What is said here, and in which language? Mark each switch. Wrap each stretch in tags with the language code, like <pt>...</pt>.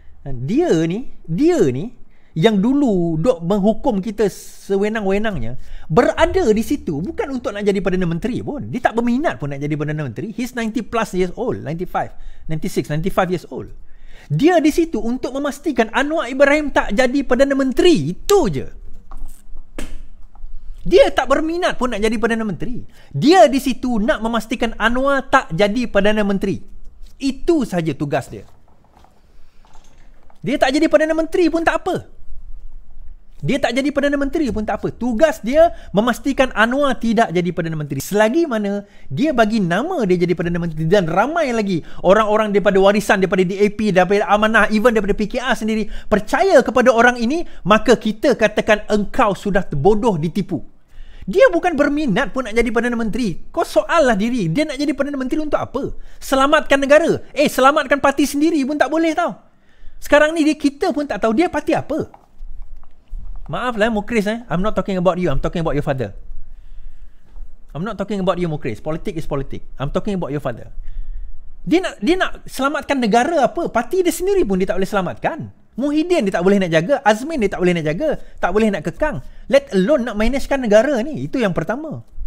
<ms>Dia ni yang dulu duk menghukum kita sewenang-wenangnya, berada di situ bukan untuk nak jadi Perdana Menteri pun. Dia tak berminat pun nak jadi Perdana Menteri.</ms> <en>He's 90 plus years old, 95 years old.</en> <ms>Dia di situ untuk memastikan Anwar Ibrahim tak jadi Perdana Menteri. Itu je. Dia tak berminat pun nak jadi Perdana Menteri. Dia di situ nak memastikan Anwar tak jadi Perdana Menteri. Itu saja tugas dia. Dia tak jadi Perdana Menteri pun tak apa. Dia tak jadi Perdana Menteri pun tak apa. Tugas dia memastikan Anwar tidak jadi Perdana Menteri. Selagi mana dia bagi nama dia jadi Perdana Menteri, dan ramai lagi orang-orang daripada warisan, daripada DAP, daripada Amanah, even daripada PKR sendiri percaya kepada orang ini, maka kita katakan engkau sudah bodoh, ditipu. Dia bukan berminat pun nak jadi Perdana Menteri. Kau soallah diri. Dia nak jadi Perdana Menteri untuk apa? Selamatkan negara. Selamatkan parti sendiri pun tak boleh tau. Sekarang ni kita pun tak tahu dia parti apa. Maaf lah Mukris.</ms> <en>I'm not talking about you. I'm talking about your father. I'm not talking about you Mukris. Politik is politik. I'm talking about your father.</en> <ms>Dia nak selamatkan negara apa? Parti dia sendiri pun dia tak boleh selamatkan. Muhyiddin dia tak boleh nak jaga, Azmin dia tak boleh nak jaga, tak boleh nak kekang,</ms> <en>let alone</en> <ms>nak managekan negara ni. Itu yang pertama.</ms>